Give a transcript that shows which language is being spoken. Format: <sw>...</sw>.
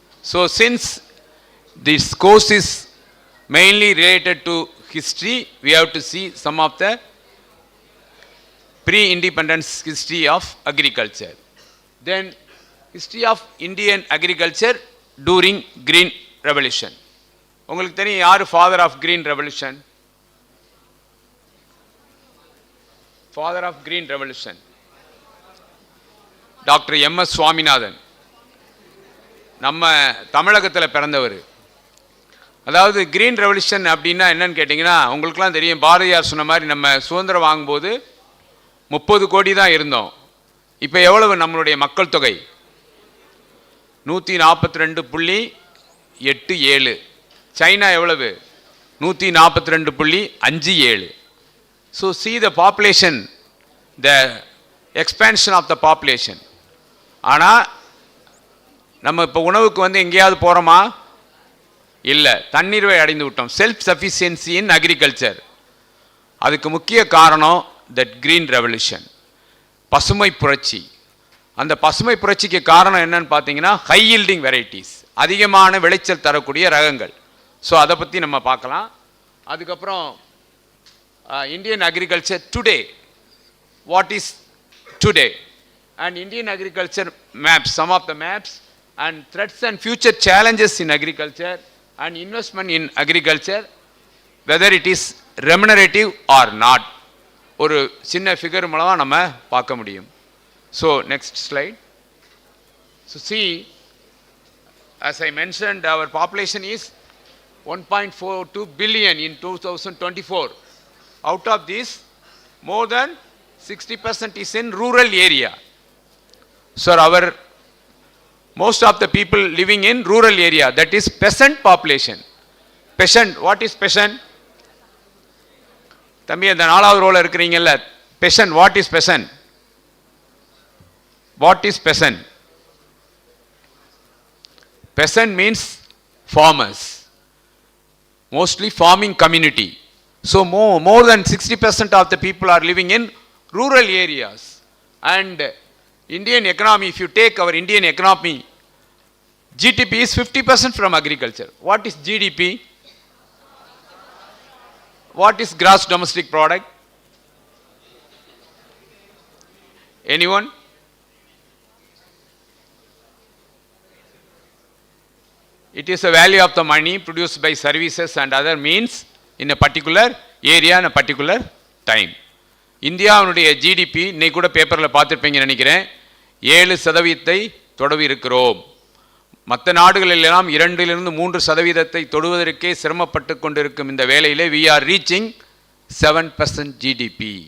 <en>So since this course is mainly related to history, we have to see some of the pre-independence history of agriculture. Then history of Indian agriculture during Green Revolution.</en> <ta>உங்களுக்கு தெரியும் யார் father of green revolution?</ta> <en>Father of green revolution doctor M S. Swaminathan.</en> <ta>நம்ம தமிழகத்தில் பிறந்தவர். அதாவது green revolution அப்படின்னா என்னன்னு கேட்டிங்கன்னா, உங்களுக்குலாம் தெரியும், பாரதியார் சொன்ன மாதிரி நம்ம சுதந்திரம் வாங்கும்போது 30 கோடி தான் இருந்தோம். இப்போ எவ்வளவு நம்மளுடைய மக்கள் தொகை? 142.87. சைனா எவ்வளவு? 142.57.</ta> <en>So see the population, the expansion of the population.</en> <ta>ஆனால் நம்ம இப்போ உணவுக்கு வந்து எங்கேயாவது போகிறோமா? இல்லை, தண்ணீரை அடைந்து விட்டோம். செல்ஃப் சஃபிஷியன்சி இன் அக்ரிகல்ச்சர். அதுக்கு முக்கிய காரணம் தட் கிரீன் ரெவல்யூஷன், பசுமை புரட்சி. அந்த பசுமை புரட்சிக்கு காரணம் என்னன்னு பார்த்தீங்கன்னா ஹை யீல்டிங் வெரைட்டிஸ், அதிகமான விளைச்சல் தரக்கூடிய ரகங்கள்.</ta> <en>so</en> <ta>அதை பற்றி நம்ம பார்க்கலாம். அதுக்கப்புறம்</ta> <en>Indian agriculture today, what is today, and Indian agriculture maps, some of the maps and threats and future challenges in agriculture and investment in agriculture, whether it is remunerative or not.</en> <ta>ஒரு சின்ன figure மூலமாக நம்ம பார்க்க முடியும்.</ta> <en>So next slide. So see, as I mentioned, our population is 1.42 billion in 2024. Out of this, more than 60% is in rural area. So our most of the people living in rural area, that is peasant population. Peasant, what is peasant?</en> <ta>தம்பி அந்த 4வது ரோல இருக்கிறீங்கல்ல,</ta> <en>peasant, what is peasant? What is peasant? Peasant means farmers, mostly farming community. So more than 60% of the people are living in rural areas. And Indian economy, if you take our Indian economy, GDP is 50% from agriculture. What is GDP? What is gross domestic product? Anyone? It is the value of the money produced by services and other means in a particular area in a particular time.</en> <ta>இந்தியாவுடைய GDP இன்னைக்கு கூட பேப்பரில் பார்த்துருப்பீங்க நினைக்கிறேன், 7% தொடவி இருக்கிறோம். மற்ற நாடுகளெல்லாம் 2-3% தொடுவதற்கே சிரமப்பட்டு கொண்டிருக்கும் இந்த வேளையிலே</ta> <en>we are reaching 7% GDP.</en>